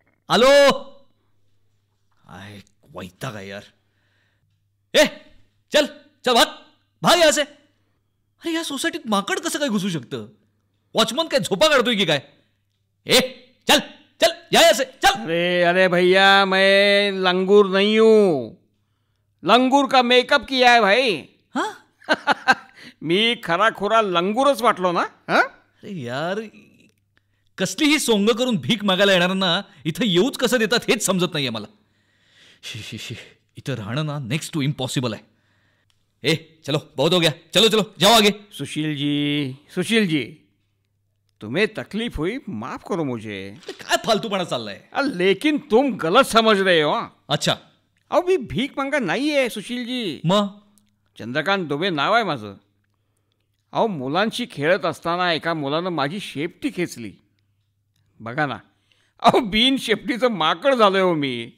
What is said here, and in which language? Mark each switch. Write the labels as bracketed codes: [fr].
[mr] Hello. I वैताग आहे यार. ए चल चल भाग या असे. अरे या सोसायटीत माकड कसं काय घुसू शकतं. वॉचमन काय झोपा काढतोय की काय. ए चल चल या असे चल. [hi] अरे अरे भैया मैं लंगूर नहीं हूँ. लंगूर का मेकअप किया है भाई. [mr] मी खरा खुरा लंगूरच वाटलो ना. अरे यार कसलीही सोंग करून भीक मागायला येणाऱ्यांना इथं येऊच कसं देतात हेच समजत नाहीये मला. शी इथं राहणं ना नेक्स्ट टू इम्पॉसिबल आहे. [hi] ए चलो बहुत हो गया, चलो चलो जाओ आगे. सुशील जी तुम्हें तकलीफ हुई, माफ करो मुझे. [mr] काय फालतूपणा चाललाय. [hi] लेकिन तुम गलत समझ रहे हो. अच्छा. [mr] अहो मी भीक मागा नाही आहे सुशीलजी. मग चंद्रकांत दुबे नाव आहे माझं. अहो मुलांशी खेळत असताना एका मुलानं माझी शेपटी खेचली. बघा ना, अहो बिन शेपटीचं माकड झालोय हो मी.